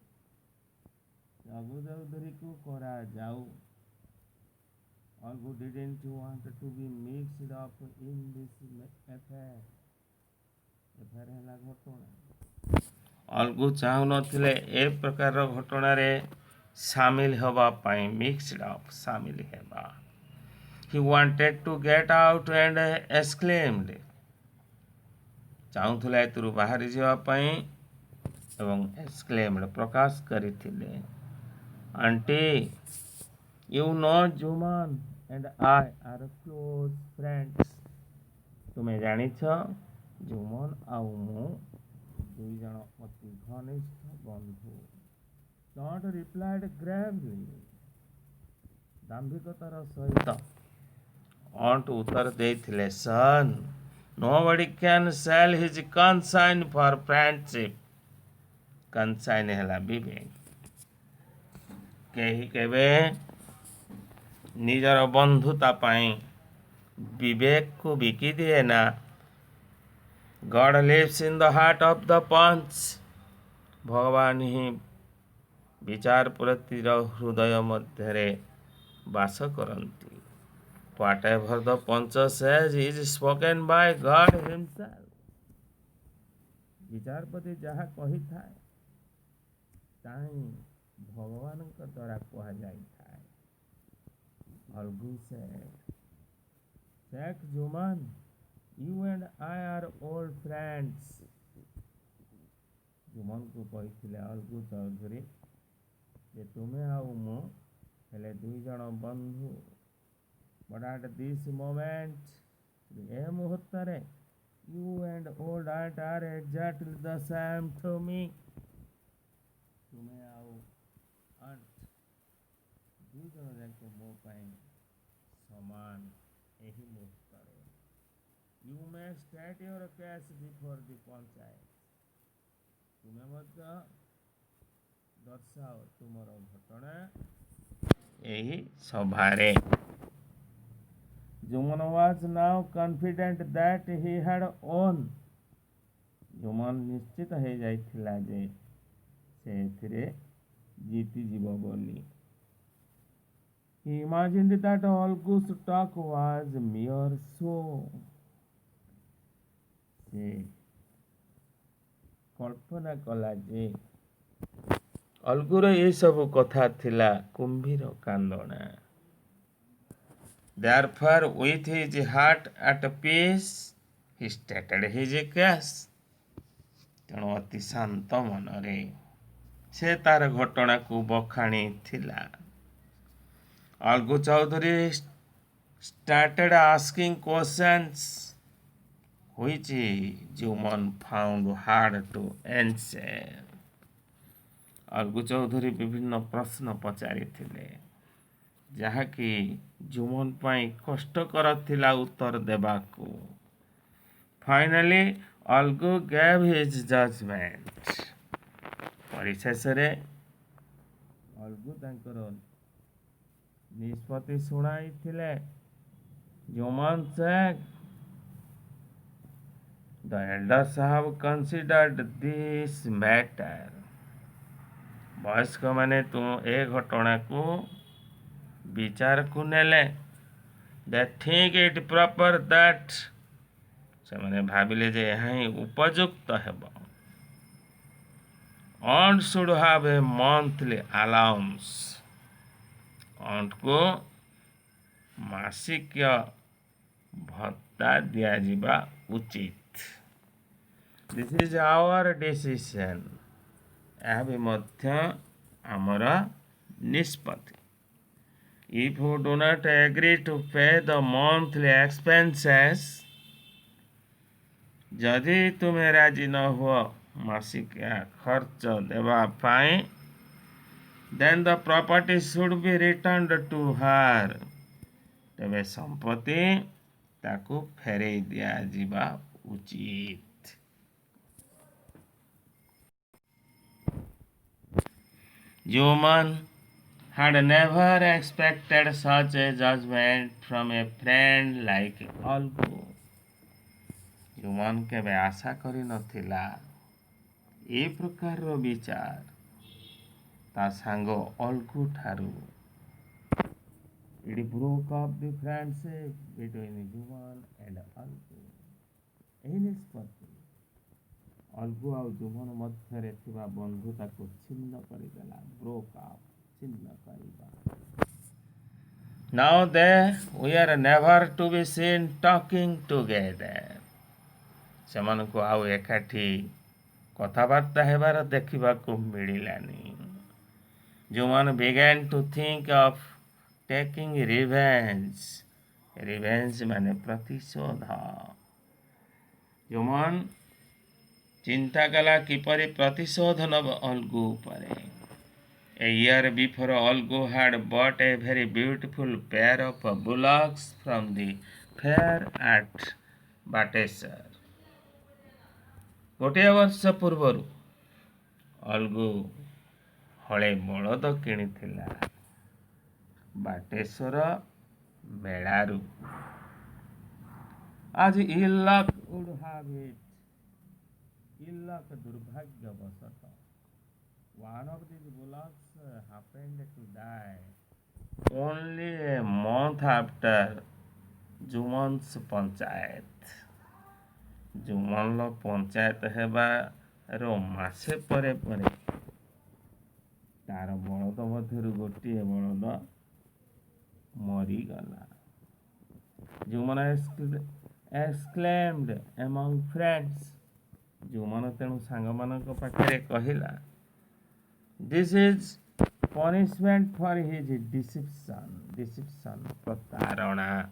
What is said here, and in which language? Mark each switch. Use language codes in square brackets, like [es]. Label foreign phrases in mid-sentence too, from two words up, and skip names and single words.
[or] ଅଲଗୁ ଚୌଧୁରୀକୁ କରାଯାଉ। [en] Algu didn't want to be mixed up in this affair. [or] affair ହେଲା ଘଟଣା। ଅଲଗୁ ଚାହୁଁନଥିଲେ ଏ ପ୍ରକାରର ଘଟଣାରେ ସାମିଲ ହେବା ପାଇଁ। [en] mixed up [or] ସାମିଲ ହେବା। [en] He wanted to get out and exclaimed. [or] ଚାହୁଁଥିଲା ଏଥିରୁ ବାହାରି ଯିବା ପାଇଁ ଏବଂ exclaimed ପ୍ରକାଶ କରିଥିଲେ, [en] auntie, you know Juman and I are close friends. [or] ତୁମେ ଜାଣିଛ ଜୁମନ ଆଉ ମୁଁ ଦୁଇ ଜଣ ଅତି ଘନିଷ୍ଠ ବନ୍ଧୁ। [en] Don't replied gravely. [or] ଦାମ୍ଭିକତାର ସହିତ aunt ଉତ୍ତର ଦେଇଥିଲେ, [en] son, nobody can sell his conscience for friendship. [or] conscience ହେଲା ବିବେକ। କେହି କେବେ ନିଜର ବନ୍ଧୁତା ପାଇଁ ବିବେକକୁ ବିକି ଦିଏ ନା। [en] God lives in the heart of the punch. [or] ଭଗବାନ ହିଁ ବିଚାରପତିର ହୃଦୟ ମଧ୍ୟରେ ବାସ କରନ୍ତି. [en] Whatever the punch says is spoken by God himself. [or] ବିଚାରପତି ଯାହା କହିଥାଏ ତାହା ହିଁ ଭଗବାନଙ୍କ ଦ୍ୱାରା କୁହାଯାଇଥାଏ. [en] Algu said, Sheikh Juman, you and I are old friends. [or] ଜୁମନକୁ କହିଥିଲେ ଅଲଗୁ ଚୌଧୁରୀ ଯେ ତୁମେ ଆଉ ମୁଁ ହେଲେ ଦୁଇ ଜଣ ବନ୍ଧୁ. [en] But at this moment, [or] ଏ ମୁହୂର୍ତ୍ତରେ, [en] you and old aunt are exactly the same to me. [or] ତୁମେ ଆଉ aunt ଦୁଇ ଜଣ ଯାକ ମୋ ପାଇଁ ସମାନ ଏହି ମୁହୂର୍ତ୍ତରେ. [en] You may state your case before the panchayat. [or] ତୁମେ ମଧ୍ୟ ଦର୍ଶାଅ ତୁମର ଘଟଣା ଏହି ସଭାରେ. [en] ଜୁମନ was now confident that he had won. [or] ଜୁମନ ନିଶ୍ଚିତ ହେଇଯାଇଥିଲା ଯେ ସେ ଏଥିରେ ଜିତିଯିବ ବୋଲି. [en] He imagined that Olgu's talk was mere show. [or] ସେ କଳ୍ପନା କଲା ଯେ ଅଲଗୁର ଏସବୁ କଥା ଥିଲା କୁମ୍ଭୀର କାନ୍ଦଣା. [en] Therefore, with his heart at peace, he stated his case. [or] ତେଣୁ ଅତି ଶାନ୍ତ ମନରେ ସେ ତାର ଘଟଣାକୁ ବଖାଣିଥିଲା. [en] ଅଲଗୁ ଚୌଧୁରୀ started asking questions which Juman found hard to answer. [or] ଅଲଗୁ ଚୌଧୁରୀ ବିଭିନ୍ନ ପ୍ରଶ୍ନ ପଚାରିଥିଲେ ଯାହାକି ଜୁମନ ପାଇଁ କଷ୍ଟକର ଥିଲା ଉତ୍ତର ଦେବାକୁ. [en] Finally, ଅଲଗୁ gave his judgment. [or] ପରିଶେଷରେ ଅଲଗୁ ତାଙ୍କର ନିଷ୍ପତ୍ତି ଶୁଣାଇଥିଲେ. [en] ଜୁମନ said, The elders have considered this matter. [or] ବୟସ୍କମାନେ ଏ ଘଟଣାକୁ ବିଚାରକୁ ନେଲେ. [en] They think it proper that [or] ସେମାନେ ଭାବିଲେ ଯେ ଏହା ହିଁ ଉପଯୁକ୍ତ ହେବ. [en] Aunt should have a monthly allowance. [or] auntକୁ ମାସିକ ଭତ୍ତା ଦିଆଯିବା ଉଚିତ. [en] This is our decision. [or] ଏହା ବି ମଧ୍ୟ ଆମର ନିଷ୍ପତ୍ତି. [en] If you do not agree to pay the monthly expenses, [or] ଯଦି ତୁମେ ରାଜି ନ ହୁଅ ମାସିକିଆ ଖର୍ଚ୍ଚ ଦେବା ପାଇଁ, [en] then the property should be returned to her. [or] ତେବେ ସମ୍ପତ୍ତି ତାକୁ ଫେରେଇ ଦିଆଯିବା ଉଚିତ. [en] Juman had never expected such a judgment from a friend like Olgu. [or] ଜୁମନ କେବେ ଆଶା କରିନଥିଲା ଏ ପ୍ରକାରର ବିଚାର ତା ସାଙ୍ଗ ଅଲଗୁ ଠାରୁ. [en] It broke up the friendship between Juman and Olgu. [or] ଏହି ନିଷ୍ପତ୍ତି ଅଲଗୁ ଆଉ ଜୁମନ ମଧ୍ୟରେ ଥିବା ବନ୍ଧୁତାକୁ ଛିନ୍ନ କରିଦେଲା. [en] broke up, [or] ଛିନ୍ନ କରିବା. [en] Now they were never to be seen talking together. [or] ସେମାନଙ୍କୁ ଆଉ ଏକାଠି କଥାବାର୍ତ୍ତା ହେବାର ଦେଖିବାକୁ ମିଳିଲାନି. [en] ଜୁମନ began to think of taking revenge. [or] Revenge ମାନେ ପ୍ରତିଶୋଧ. ଜୁମନ ଚିନ୍ତା କଲା କିପରି ପ୍ରତିଶୋଧ ନେବ ଅଲଗୁ ଉପରେ. [en] A year before, Olgu had bought a very beautiful pair of bullocks from the fair at Batesar. [or] ଗୋଟିଏ ବର୍ଷ ପୂର୍ବରୁ ଅଲଗୁ ହଳେ ବଳଦ କିଣିଥିଲା ବାଟେଶ୍ୱର ମେଳାରୁ. [en] As ill luck would have it, ill luck, ଦୁର୍ଭାଗ୍ୟବଶତଃ, one of these bullocks happened to die only a month after Jumon's ପଞ୍ଚାୟତ। [or] ଜୁମନର ପଞ୍ଚାୟତ ହେବାର ମାସେ ପରେ ପରେ ତାର ବଳଦ ମଧ୍ୟରୁ ଗୋଟିଏ ବଳଦ ମରିଗଲା। [en] ଜୁମନ exclaimed among friends, [or] ଜୁମନ ତେଣୁ ସାଙ୍ଗମାନଙ୍କ ପାଖରେ କହିଲା, [en] this is punishment for his deception, [or] ପ୍ରତାରଣା।